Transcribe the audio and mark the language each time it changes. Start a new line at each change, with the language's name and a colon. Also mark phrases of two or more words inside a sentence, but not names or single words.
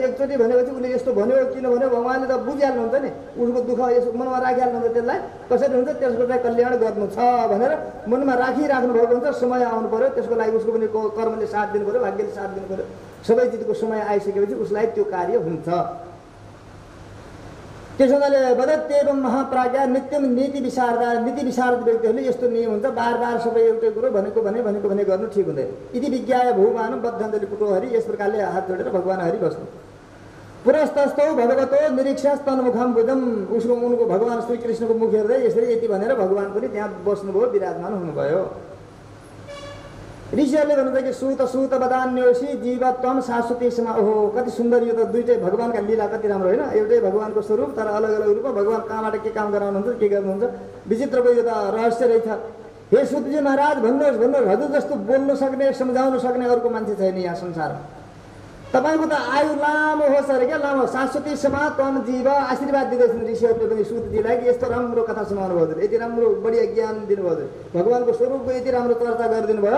Nepali: एकचोटि भनेपछि उसले यस्तो भन्यो किन भन्यो भगवान्ले त बुझिहाल्नुहुन्छ नि, उसको दुःख यसो मनमा राखिहाल्नुहुन्छ। त्यसलाई कसरी हुन्छ, त्यसको चाहिँ कल्याण गर्नु छ भनेर मनमा राखिराख्नु भएको हुन्छ। समय आउनु पर्यो, त्यसको लागि उसको पनि कर्मले साथ दिनु पर्यो, भाग्यले साथ दिनु पर्यो। सबै चिजको समय आइसकेपछि उसलाई त्यो कार्य हुन्छ। त्यसो हुनाले
Sanskrit: वदत्येवं महाप्राज्ञा नित्यम
Nepali: नीति विशारद व्यक्तिहरूले यस्तो नियम हुन्छ, बार सबै एउटै कुरो भनेको भने गर्नु ठिक हुँदैन।
Sanskrit: यदि विज्ञाय भूमानं बद्धञ्जलि पुटो हरि।
Nepali: यस प्रकारले हात जोडेर भगवान हरि बस्नु।
Sanskrit: पुरस्तस्थौ भगवतो निरीक्षास् तन्मुखम बुद्धम।
Nepali: उनको भगवान श्री कृष्णको मुख हेर्दै यसरी यति भनेर भगवान पनि त्यहाँ बस्नुभयो, विराजमान हुनुभयो। ऋषिहरूले भन्नुहुन्छ कि सुत
Sanskrit: बदान्योसी जीवत्वम शाश्वती समा।
Nepali: ओहो कति सुन्दर, यो त दुइटै भगवानका लीला कति राम्रो होइन। एउटै भगवानको स्वरूप तर अलग अलग रूपमा भगवान कहाँबाट के काम गराउनुहुन्छ, के गर्नुहुन्छ, विचित्रको यो त रहस्य रहेछ। हे सुतजी महाराज भन्नुहोस् हजुर जस्तो बोल्न सक्ने, सम्झाउन सक्ने अर्को मान्छे छैन यहाँ संसारमा। तपाईँको त आयु लामो होस् अरे क्या, लामो शाश्वतीसम्म तम जीव आशीर्वाद दिँदैछन् ऋषिहरूले पनि सुतजीलाई कि यस्तो राम्रो कथा सुनाउनु भयो हजुर, यति राम्रो बढिया ज्ञान दिनुभयो हजुर, भगवान्को स्वरूपको यति राम्रो चर्चा गरिदिनु भयो।